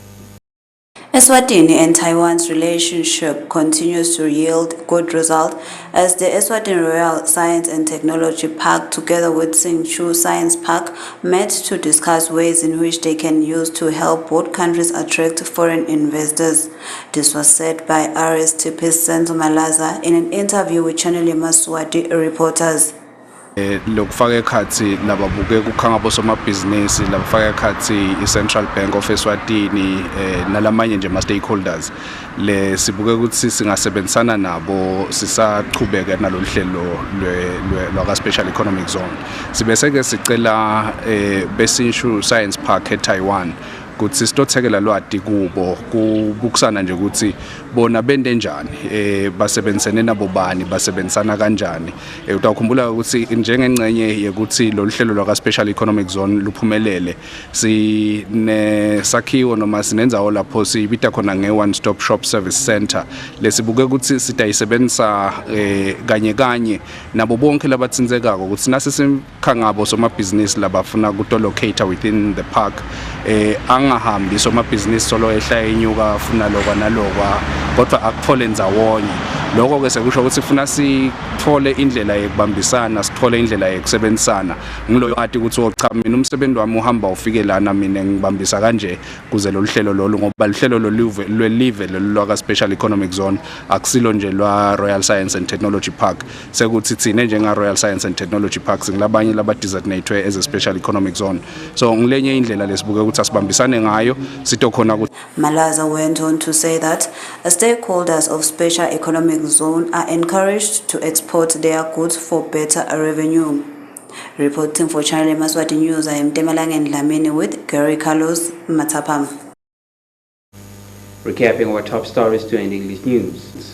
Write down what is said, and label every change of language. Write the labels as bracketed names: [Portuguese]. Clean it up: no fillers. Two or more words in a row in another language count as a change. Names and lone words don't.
[English] Eswatini and Taiwan's relationship continues to yield good results as the Eswatini Royal Science and Technology Park, together with Singchu Science Park, met to discuss ways in which they can use to help both countries attract foreign investors. This was said by RSTP Senzo Malaza in an interview with Channel Yemaswati reporters. [Swati] Lokufaka ekhathi lababuke kukhanga bosomabhizinisi labafaka ekhathi i-Central Bank of Eswatini nalamanye nje ama-stakeholders le sibuke ukuthi singasebenzisana nabo sisaqhubeka nalolu hlelo lwaka-Special Economic Zone. Sibese-ke sicela beSinshu Science Park eTaiwan ukuthi sitothekela lwati kubo kubukusana nje ukuthi bona bende njani basebenzisene nabo bani basebenzisana kanjani utawukhumbula ukuthi njengengcenye yekuthi lo hlelo lwaka Special Economic Zone luphumelele sinesakhiwo noma sinenzawo lapho sibita khona nge- [English] one stop shop service center [Swati] lesibuke ukuthi sitayisebenzisa kanye kanye nabo bonke labatsinzekako ukuthi nasisimkhangabo somabhizinisi labafuna kutolocate [English] within the park [Swati] angahambi somabhizinisi solo ehla enyuka funa lokwa nalokwa kodwa akuthole ndzawonye lokho ke sekusho ukuthi sifuna sithole indlela yekubambisana sithole indlela yekusebenzisana ngiloyo ati ukuthi cha mina umsebenzi wami uhamba ufike lana mina ngibambisa kanje kuze lo hlelo lolu ngoba uhlelo lwelive lolwaka Special Economic Zone akusilo nje lwa Royal Science and Technology Park sekuthi thine njenga Royal Science and Technology Park singilabanye laba designatwe [English] as a Special Economic Zone [Swati] so ngilenye indlela lesibuke ukuthi asibambisane ngayo sitokhona ukuthi [English] Malaza went on to say that stakeholders of Special Economic Zone are encouraged to export their goods for better revenue. Reporting for Channel Yemaswati News, I am Temelangen Lamini with Gary Carlos Matapam. Recapping our top stories to end English news.